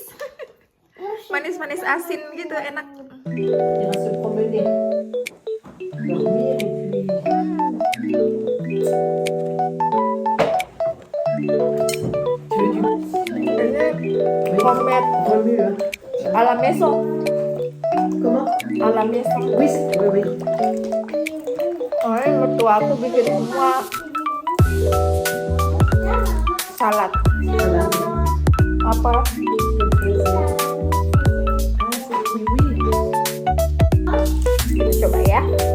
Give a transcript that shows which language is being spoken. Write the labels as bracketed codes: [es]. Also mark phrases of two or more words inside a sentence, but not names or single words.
[id] Manis-manis asin gitu, enak. [fr] Homemade à la maison. Comment? À la maison. Oui, oui. [id] Oh, mertua aku bikin semua salad. Apa? Coba ya.